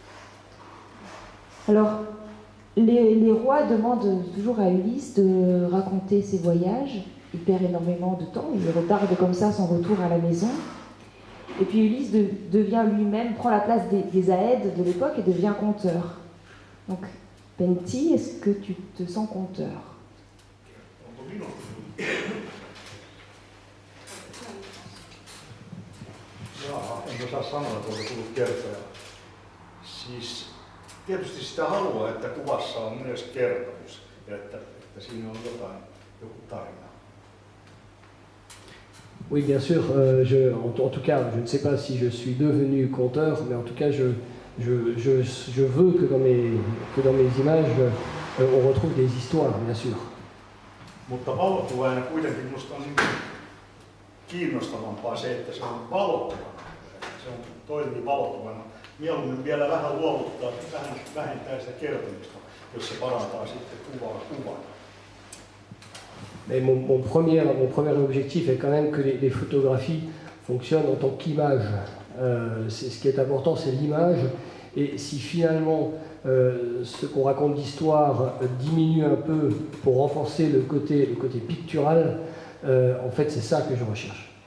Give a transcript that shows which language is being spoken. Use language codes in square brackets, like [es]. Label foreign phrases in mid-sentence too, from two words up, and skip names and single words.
[fr] Alors, les rois demandent toujours à Ulysse de raconter ses voyages. Il perd énormément de temps, il retarde comme ça son retour à la maison. Et puis Ulysse devient lui-même, prend la place des Aèdes de l'époque et devient conteur. Donc, Pentti, est-ce que tu te sens conteur? [fi] Jaa, en osaa sanoa, että onko tullut kertoja. Siis tietysti sitä haluaa, että kuvassa on myös kertomus ja että siinä on joku tarina. [fr] Oui, bien sûr. En tout cas, je ne sais pas si je suis devenu conteur, mais en tout cas, je veux que dans mes images, on retrouve des histoires, bien sûr. [fi] Mutta valokuvaajana kuitenkin minusta on kiinnostavampaa se, että se on valokuvana. Se toimii valokuvana. Mieluummin vielä vähän luovuttaa, vähän vähentää sitä kertomista, jos se parantaa sitten kuvana. [fr] Mais mon premier objectif est quand même que les photographies fonctionnent en tant qu'image. Ce qui est important, c'est l'image. Et si finalement ce qu'on raconte d'histoire diminue un peu pour renforcer le côté pictural, en fait, c'est ça que je recherche.